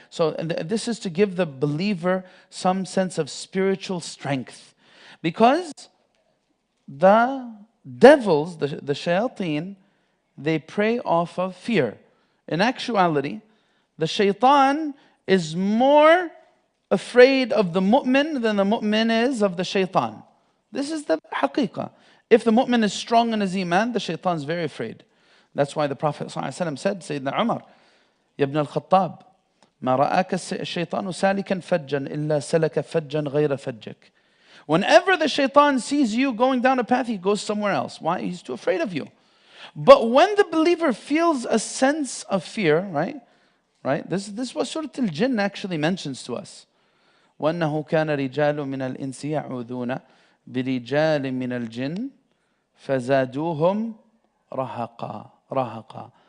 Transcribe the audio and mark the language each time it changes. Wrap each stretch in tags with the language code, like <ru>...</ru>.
<en>So this is to give the believer some sense of spiritual strength, because the devils, the shayateen, they prey off of fear. In actuality, the shaitan is more afraid of the mu'min than the mu'min is of the shaitan. This is the haqiqah. If the mu'min is strong in his iman, the shaitan is very afraid. That's why the Prophet ﷺ said, Sayyidina Umar, Ya ibn al-Khattab,</en> <ar>ما رآك الشيطان سالكا فجا إلا سلك فجا غير فجك.</ar> <en>Whenever the shaitan sees you going down a path, he goes somewhere else. Why? He's too afraid of you. But when the believer feels a sense of fear, right? This is what Surat Al-Jinn actually mentions to us.</en> <ar>وَأَنَّهُ كَانَ رِجَالٌ مِنَ الْإِنسِ يَعُوذُونَ بِرِجَالٍ مِنَ الْجِنِّ فَزَادُوهُمْ رَهَقًا.</ar>